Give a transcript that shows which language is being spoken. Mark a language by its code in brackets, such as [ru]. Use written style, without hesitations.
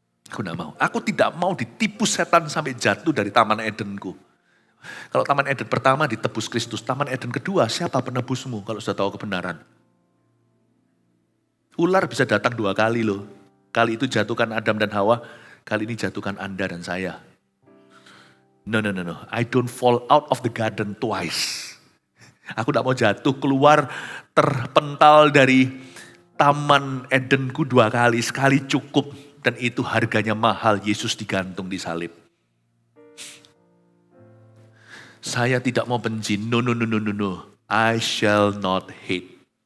[id] Aku tidak mau. Aku tidak mau ditipu setan sampai jatuh dari Taman Edenku. Kalau Taman Eden pertama ditebus Kristus, Taman Eden kedua siapa penebusmu kalau sudah tahu kebenaran? Ular bisa datang 2 kali loh. Kali itu jatuhkan Adam dan Hawa, kali ini jatuhkan Anda dan saya. [en] No. I don't fall out of the garden twice. [id] Aku tidak mau jatuh keluar terpental dari Taman Edenku 2 kali. Sekali cukup dan itu harganya mahal. Yesus digantung di salib. Saya tidak mau benci. [en] No. I shall not hate.